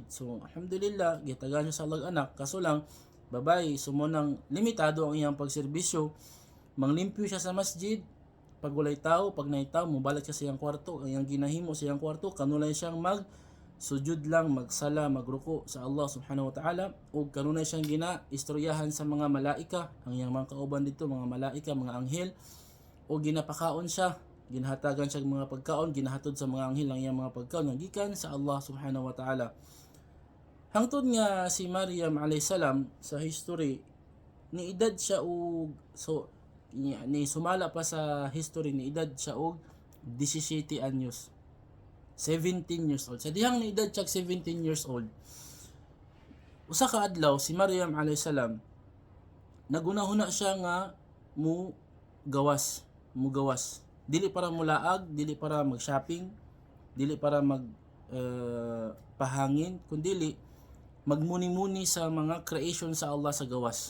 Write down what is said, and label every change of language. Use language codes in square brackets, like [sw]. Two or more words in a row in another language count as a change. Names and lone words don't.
[ceb] So alhamdulillah gihatagan siya sa alag anak, kaso lang babae, sumunang limitado ang iyang pagserbisyo. Manglimpyo siya sa masjid pag walay tao, pag nay tao mobalik siya sa iyang kwarto. Ang iyang ginahimo sa iyang kwarto kanunay siyang sujud lang, magsala, magruko sa Allah [ar] سبحانه وتعالى, [ceb] ug kanunay siyang ginaistoryahan sa mga malaika, ang iyang mga kauban dito, mga malaika, mga anghel, o ginapakaon siya, ginahatagan siya mga pagkaon, ginahatod sa mga anghel ang iyang mga pagkaon nga gikan sa Allah [ar] سبحانه وتعالى. [ceb] Hangtod nga si Maryam [ar] عليها السلام [ceb] sa history ni edad siya og ni sumala pa sa history ni edad siya og 17 anyos. [en] 17 years old. [ceb] Sa dihang ni edad siya [en] 17 years old, [ceb] usa ka adlaw si Maryam [ar] عليها السلام [ceb] nagunahuna siya nga gawas. Dili para mulaag, dili para mag-shopping, dili para pahangin, kundi magmuni-muni sa mga creation sa Allah sa gawas.